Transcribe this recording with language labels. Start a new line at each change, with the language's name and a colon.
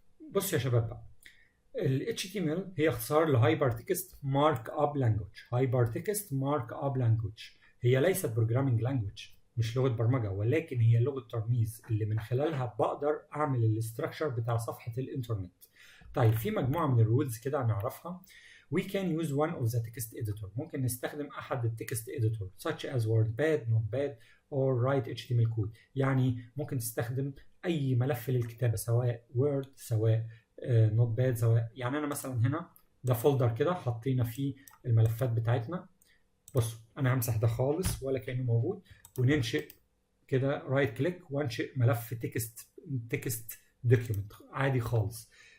Arabic: بص يا شباب بقى، ال HTML هي اختصار لهايبر تكست مارك اب لانجوج. هايبر تكست مارك اب لانجوج هي ليست بروجرامينج لانجوج، مش لغه برمجه، ولكن هي لغه ترميز اللي من خلالها بقدر اعمل الاستراكشر بتاع صفحه الانترنت. طيب في مجموعه من الرولز كده هنعرفها.
English: We can use one of the text editor.
Arabic: ممكن نستخدم احد التكست
English: editor such as WordPad, Notepad or write HTML code.
Arabic: يعني ممكن تستخدم اي ملف للكتابه، سواء Word سواء Notepad سواء. يعني انا مثلا هنا ده فولدر كده حطينا فيه الملفات بتاعتنا. بصوا انا همسح ده خالص ولا كانه موجود، وننشئ كده رايت كليك وانشئ ملف تكست دوكيومنت عادي خالص.